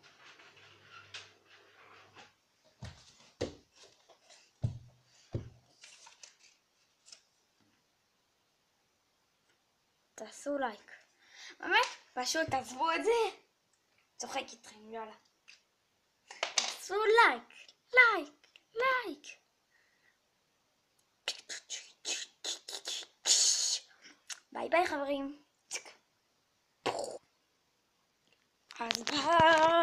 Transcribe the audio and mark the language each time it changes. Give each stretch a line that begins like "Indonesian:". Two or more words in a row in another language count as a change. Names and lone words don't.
Hebrew: תעשו לייק. באמת? פשוט תעזבו את זה. צוחק איתכם, יאללה. תעשו לייק, לייק, לייק. ביי ביי חברים. אז ביי.